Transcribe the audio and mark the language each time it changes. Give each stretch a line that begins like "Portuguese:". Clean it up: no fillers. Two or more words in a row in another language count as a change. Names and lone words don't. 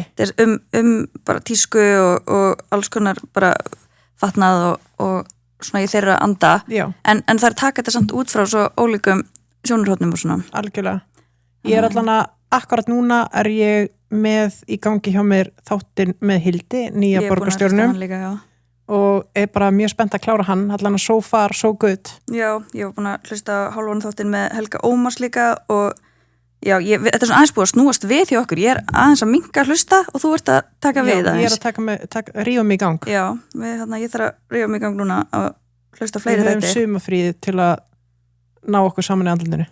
Icelandic: Þetta er bara tísku og alls konar bara fatnað og svona í þeirra anda. Já. En það er taka þetta samt út frá svo ólíkum sjónarhóttnum og svona. Algjörlega. Ég er allan að akkurat núna er ég með í gangi hjá mér þáttinn með Hildi, nýja borgarstjórnum. Og er bara mjög spennt að klára hann, allan að
English: so far, so good.
Icelandic: Já, ég var búin að hlusta hálfan þáttinn með Helga Ómars líka og já, þetta er svona aðeins búið að snúast við hjá okkur. Ég er aðeins að minka að hlusta og þú ert að taka við aðeins. Já, ég er að rífa mig í gang. Já, ég þarf að rífa mig í gang núna að hlusta fleiri þætti. Við höfum sumafríð til að ná okkur saman í andlutinu.